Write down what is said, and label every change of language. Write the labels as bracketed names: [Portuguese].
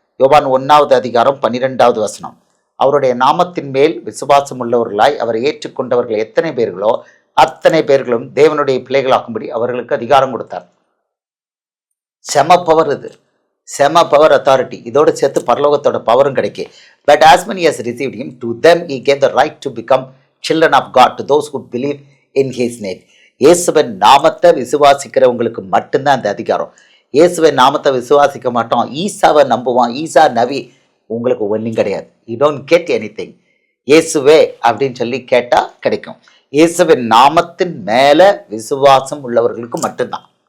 [Tamil] யோவான் 1வது அதிகாரம் 12வது வசனம். அவருடைய நாமத்தின் மேல் விசுவாசம் உள்ளவர்களாய் அவரை ஏற்றுக்கொண்டவர்கள் எத்தனை பேர்களோ அத்தனை பேர்களும் தேவனுடைய பிள்ளைகளாக்கும்படி அவர்களுக்கு அதிகாரம் கொடுத்தார். செம பவர் இது, செம பவர், அத்தாரிட்டி. இதோடு சேர்த்து பரலோகத்தோட பவரும் கிடைக்கும். [English] But as many as received him, to them he gave the right to become children of God, to those who believe in his name. [Tamil] இயேசுவின் நாமத்தை விசுவாசிக்கிறவங்களுக்கு மட்டும்தான் அந்த அதிகாரம். இயேசுவின் நாமத்தை விசுவாசிக்க மாட்டோம், ஈசாவை நம்புவான், ஈசா நவி, உங்களுக்கு ஒன்றும் கிடையாது. [English] You don't get anything. [Tamil] இயேசுவே அப்படின்னு சொல்லி கேட்டால் கிடைக்கும். இயேசுவின் நாமத்தின் மேலே விசுவாசம் உள்ளவர்களுக்கு மட்டும்தான்.